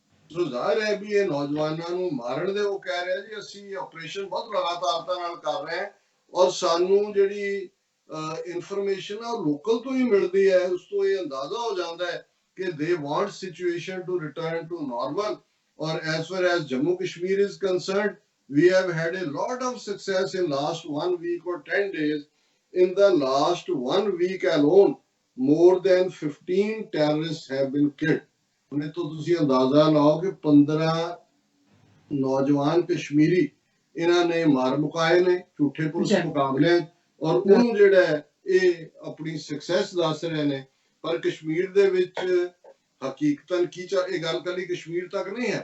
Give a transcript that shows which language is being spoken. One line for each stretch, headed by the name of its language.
Punjabi: ਸੋ ਜ਼ਾਹਿਰ ਹੈ ਵੀ ਇਹ ਨੌਜਵਾਨਾਂ ਨੂੰ ਮਾਰਨ ਦੇ ਉਹ ਕਹਿ ਰਿਹਾ ਜੀ ਅਸੀਂ ਆਪਰੇਸ਼ਨ ਬਹੁਤ ਲਗਾਤਾਰਤਾ ਨਾਲ ਕਰ ਰਹੇ ਹਾਂ ਔਰ ਸਾਨੂੰ ਜਿਹੜੀ ਇਨਫੋਰਮੇਸ਼ਨ ਆ ਲੋਕਲ ਤੋਂ ਹੀ ਮਿਲਦੀ ਹੈ। ਉਸ ਤੋਂ ਇਹ ਅੰਦਾਜ਼ਾ ਹੋ ਜਾਂਦਾ ਹੈ ਕਿ
English: They want situation to return to normal. ਔਰ as far as Jammu Kashmir is concerned, we have had a lot of success in last 1 week or 10 days. In the last 1 week alone, more than 15 terrorists have been killed।
Punjabi: ਉਹਨੇ ਤੋਂ ਤੁਸੀਂ ਅੰਦਾਜ਼ਾ ਲਾਓ ਕਿ 15 ਨੌਜਵਾਨ ਕਸ਼ਮੀਰੀ ਇਹਨਾਂ ਨੇ ਮਾਰ ਮੁਕਾਏ ਨੇ ਝੂਠੇ ਪੁਲਿਸ ਮੁਕਾਬਲੇ, ਔਰ ਉਹਨੂੰ ਜਿਹੜਾ ਇਹ ਆਪਣੀ ਸਕਸੈਸ ਦੱਸ ਰਹੇ ਨੇ। ਪਰ ਕਸ਼ਮੀਰ ਦੇ ਵਿੱਚ ਹਕੀਕਤਨ ਕੀ ਇਹ ਗੱਲ ਕੱਲੀ ਕਸ਼ਮੀਰ ਤੱਕ ਨਹੀਂ ਹੈ।